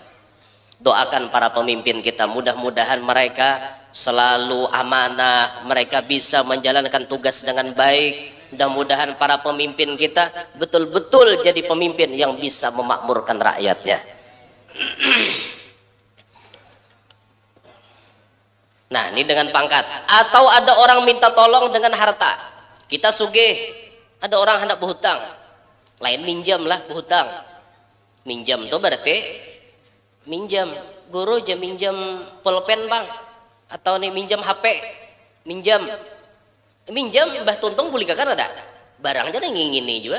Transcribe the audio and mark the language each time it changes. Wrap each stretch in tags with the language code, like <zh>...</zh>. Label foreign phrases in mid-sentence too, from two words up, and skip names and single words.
<id>Doakan para pemimpin kita, mudah-mudahan mereka selalu amanah, mereka bisa menjalankan tugas dengan baik. Mudah-mudahan para pemimpin kita betul-betul jadi pemimpin yang bisa memakmurkan rakyatnya. Nah, ini dengan pangkat. Atau ada orang minta tolong dengan harta. Kita sugih, ada orang hendak berhutang. Lain minjam lah berhutang. Minjam tuh berarti minjam. Guru aja minjam pulpen bang. Atau nih minjam HP. Minjam.</id> <bjn>Minjam Mbah Tuntung boleh kakan ada. Barangnya ada ngingini juga.</bjn>